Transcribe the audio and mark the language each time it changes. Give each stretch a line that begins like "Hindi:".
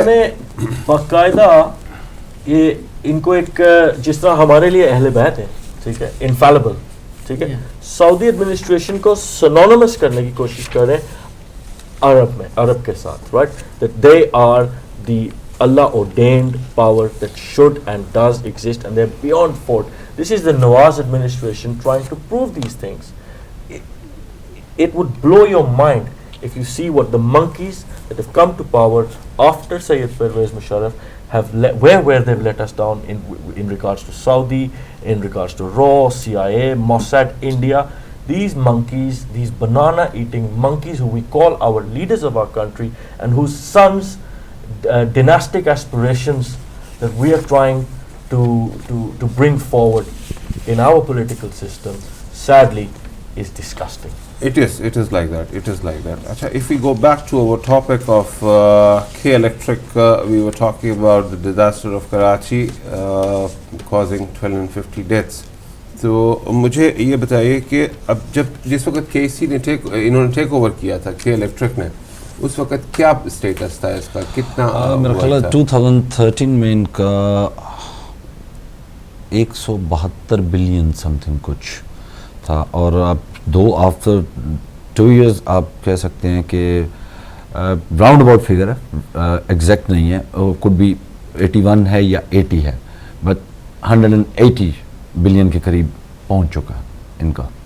Urdu: انہوں نے باقاعدہ یہ ان کو ایک, جس طرح ہمارے لیے اہل بیت ہے, ٹھیک ہے, انفیلیبل, ٹھیک ہے, سعودی ایڈمنسٹریشن کو سنونیمس کرنے کی کوشش کر رہے ہیں عرب میں, عرب کے ساتھ, right,
English: that they are the Allah ordained power that should and does exist and they're beyond fault. This is the Nawaz administration trying to prove these things. It would blow your mind if you see what the monkeys that have come to power after Sayyid Pervez Musharraf have where they've let us down in regards to Saudi, in regards to RAW, CIA, Mossad, India. These monkeys, these banana eating monkeys who we call our leaders of our country and whose sons dynastic aspirations that we are trying to bring forward in our political system, sadly is disgusting. It is like that. Achha, if we go back to our topic of K Electric, we were talking about the disaster of Karachi causing 1250 deaths.
Urdu: تو مجھے یہ بتائیے کہ اب جس وقت کے سی نے انہوں نے ٹیک اوور کیا تھا کے الیکٹرک نے, اس وقت کیا اسٹیٹس تھا اس کا, کتنا میرا خیال ہے 2013 میں ان کا 172 بلین
English: something
Urdu: کچھ تھا, اور اب آفٹر 2 years آپ کہہ سکتے ہیں کہ راؤنڈ اباؤٹ فگر ہے, ایگزیکٹ نہیں ہے,
English: could be 81
Urdu: ہے یا 80 ہے, بٹ 180 بلین کے قریب پہنچ چکا ان کا.